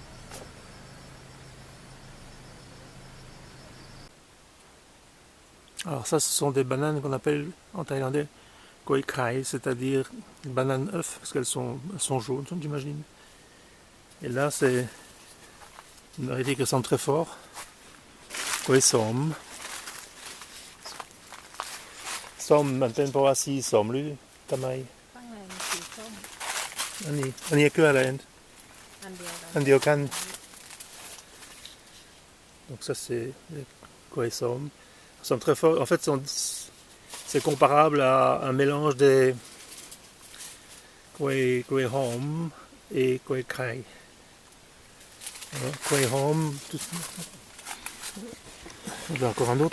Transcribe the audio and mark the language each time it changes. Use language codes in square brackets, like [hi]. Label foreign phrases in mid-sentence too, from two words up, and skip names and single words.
[fr] Alors ça, ce sont des bananes qu'on appelle en thaïlandais Koi Khai, c'est-à-dire bananes œufs, parce qu'elles sont jaunes, j'imagine. Et là, c'est une variété qui ressemble très fort. [th] Koi Som. Som มันเป็นเพราะว่าสีส้มหรือทำไม ข้างในมีสีส้ม อันนี้คืออะไร อันเดียวกัน อันเดียวกัน [fr] Donc ça c'est le Koi Som. Ils sont très forts. En fait, c'est comparable à un mélange des Koi Hom et Koi Khai. Koi Hom, il y en a encore un autre.